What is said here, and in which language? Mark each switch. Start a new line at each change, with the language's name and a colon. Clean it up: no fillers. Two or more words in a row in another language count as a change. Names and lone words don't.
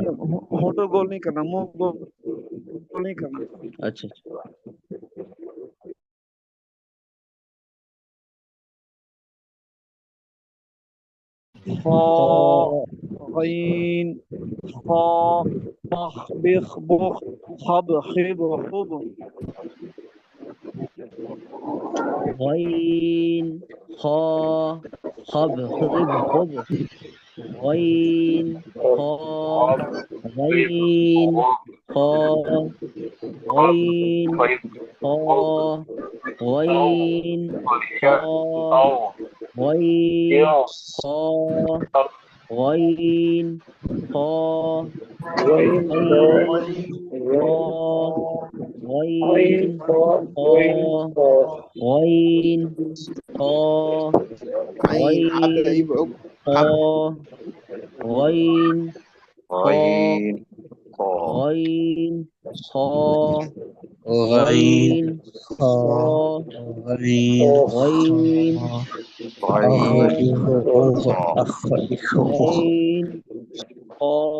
Urdu: ہونٹوں گول نہیں کرنا، منہ گول نہیں کرنا. اچھا غین خا بخ بخ بخ خب خب خب. غین خا خب خب خب. غین خا غین خا غین خا غین خا غین خا غين خا غين غين خا غين خا
Arabic: عين حرف غين يبعد خا غين خا غين خا غين خا غين غين خا